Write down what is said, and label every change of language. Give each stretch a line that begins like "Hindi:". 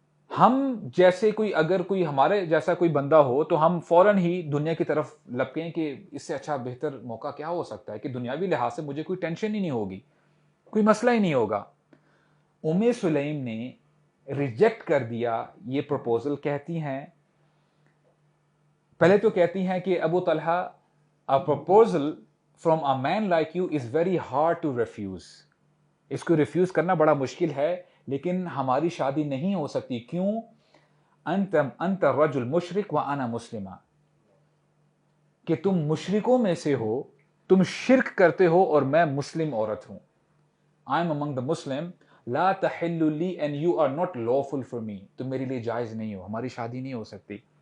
Urdu: ہم جیسے اگر کوئی ہمارے جیسا کوئی بندہ ہو تو ہم فوراً ہی دنیا کی طرف لپکیں کہ اس سے اچھا بہتر موقع کیا ہو سکتا ہے کہ دنیاوی لحاظ سے مجھے کوئی ٹینشن ہی نہیں ہوگی, کوئی مسئلہ ہی نہیں ہوگا. سلیم نے ریجیکٹ کر دیا یہ پروپوزل. کہتی ہیں, پہلے تو کہتی ہیں کہ ابو Talha,
English: a proposal from a man like you is very hard to refuse.
Urdu: اس کو ریفیوز کرنا بڑا مشکل ہے, لیکن ہماری شادی نہیں ہو سکتی. کیوں؟
Arabic: انت الرجل مشرک وانا مسلمہ,
Urdu: کہ تم مشرکوں میں سے ہو, تم شرک کرتے ہو, اور میں مسلم عورت ہوں.
English: I am among the Muslim,
Arabic: لا تحل لی
English: and you are not lawful for me,
Urdu: تم میرے لیے جائز نہیں ہو, ہماری شادی نہیں ہو سکتی.